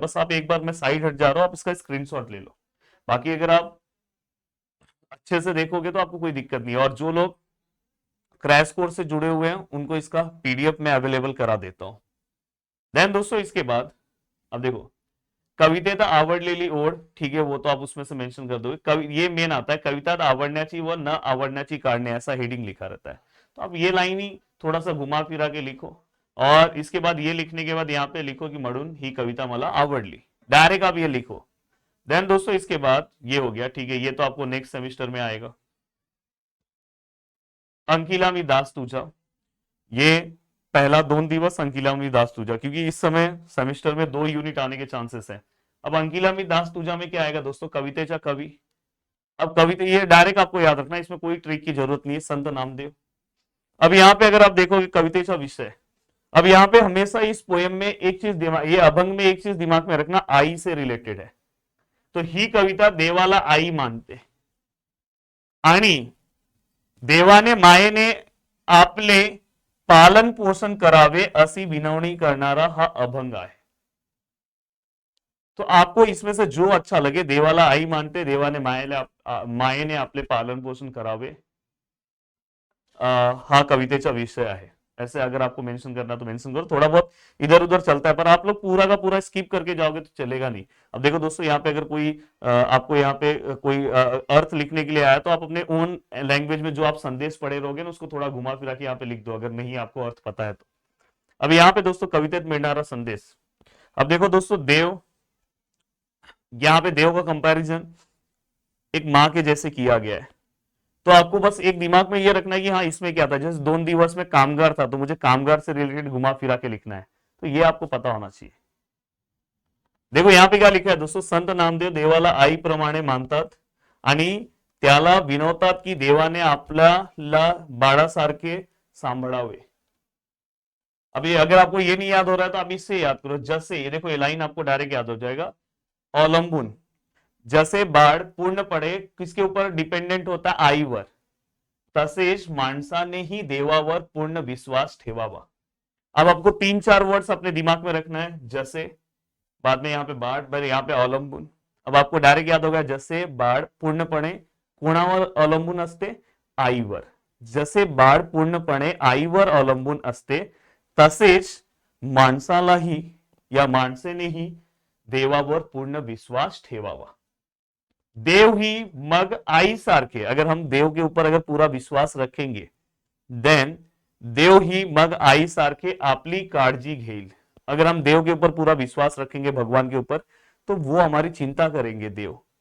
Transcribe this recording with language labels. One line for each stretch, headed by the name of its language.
Hindi: बस आप एक बार, मैं साइड हट जा रहा हूं, आप इसका स्क्रीनशॉट ले लो। बाकी अगर आप अच्छे से देखोगे तो आपको कोई दिक्कत नहीं है। और जो लोग क्रैश कोर्स से जुड़े हुए हैं उनको इसका पीडीएफ में अवेलेबल करा देता हूं। देन दोस्तों इसके बाद अब देखो,
Marathi: कवितेत आवडलेली ओढ,
Hindi: ठीक है, वो तो आप उसमें से मेंशन कर दोगे। ये मेन आता है,
Marathi: कवितात आवडण्याची व न आवडण्याची कारणे,
Hindi: ऐसा हेडिंग लिखा रहता है। तो आप ये लाइन ही थोड़ा सा घुमा फिरा के लिखो, और इसके बाद ये लिखने के बाद यहाँ पे लिखो कि
Marathi: म्हणून ही कविता मला आवडली,
Hindi: डायरेक्ट आप ये लिखो। देन दोस्तों इसके बाद ये हो गया, ठीक है, ये तो आपको नेक्स्ट सेमिस्टर में आएगा। अंकिला मी दास तुझा, ये पहला 2 दिवस अंकिला मी दास तुझा, क्योंकि इस समय सेमेस्टर में 2 यूनिट आने के चांसेस हैं। अब अंकिला मी दास तुझा में क्या आएगा दोस्तों, कवितेचा कवि। अब कविता ये डायरेक्ट आपको याद रखना, इसमें कोई ट्रिक की जरूरत नहीं है, संत नामदेव। अब यहाँ पे अगर आप देखोगे कवितेचा विषय, अब यहाँ पे हमेशा इस पोएम में एक चीज दिमाग, ये अभंग में एक चीज दिमाग में रखना, आई से रिलेटेड है।
Marathi: तो ही कविता देवाला आई मानते, आणि देवाने मायेने आपले पालन पोषण करावे अशी विनवणी करणारा हा अभंग आहे।
Hindi: तो आपको इसमें से जो अच्छा लगे,
Marathi: देवाला आई मानते, देवाने मायेने आपले पालन पोषण करावे, हा कवितेचा विषय आहे।
Hindi: ऐसे अगर आपको मेंशन करना तो मेंशन करो, थोड़ा बहुत इधर उधर चलता है, पर आप लोग पूरा का पूरा स्किप करके जाओगे तो चलेगा नहीं। अब देखो दोस्तों, यहाँ पे अगर कोई आपको यहाँ पे कोई अर्थ लिखने के लिए आया, तो आप अपने ओन लैंग्वेज में जो आप संदेश पढ़े रहोगे ना, उसको थोड़ा घुमा फिरा के यहाँ पे लिख दो, अगर नहीं आपको अर्थ पता है तो। अब यहाँ पे दोस्तों
Marathi: कवितेत मिळणारा संदेश,
Hindi: अब देखो दोस्तों, देव, यहाँ पे देव का कंपैरिजन एक माँ के जैसे किया गया है। तो आपको बस एक दिमाग में ये रखना है कि हाँ, इसमें क्या था, जैसे 2 दिवस में कामगार था, तो मुझे कामगार से रिलेटेड घुमा फिरा के लिखना है, तो ये आपको पता होना चाहिए। देखो यहाँ पे क्या लिखा है दोस्तों,
Marathi: संत नामदेव देवाला आईप्रमाणे मानतात आणि त्याला विनवतात की देवाने आपल्याला बाळासारखे सांभाळावे।
Hindi: अब ये अगर आपको ये नहीं याद हो रहा है तो आप इससे याद करो, जैसे ये देखो, ये लाइन आपको डायरेक्ट याद हो जाएगा, अवलंबून,
Marathi: जसे बाळ पूर्णपणे
Hindi: किसके ऊपर डिपेंडेंट होता,
Marathi: आईवर, तसेच माणसानेही देवावर पूर्ण विश्वास ठेवावा।
Hindi: अब आपको 3-4 वर्ड्स अपने दिमाग में रखना है, जैसे, बाद में यहाँ पे बाळ, पर यहाँ पे अवलंबून। अब आपको डायरेक्ट याद होगा,
Marathi: जसे बाळ पूर्णपणे कोणावर अवलंबून असते, आईवर, जसे बाळ पूर्णपणे आईवर अवलंबून असते, तसेच माणसालाही या माणसेनेही देवावर पूर्ण विश्वास ठेवावा। देव ही मग आई सारखे,
Hindi: अगर हम देव के ऊपर अगर पूरा विश्वास रखेंगे, देन
Marathi: देव ही मग आई सारखे आपली काळजी घेईल।
Hindi: अगर हम देव के ऊपर पूरा विश्वास रखेंगे, भगवान के ऊपर, तो वो हमारी चिंता करेंगे देव।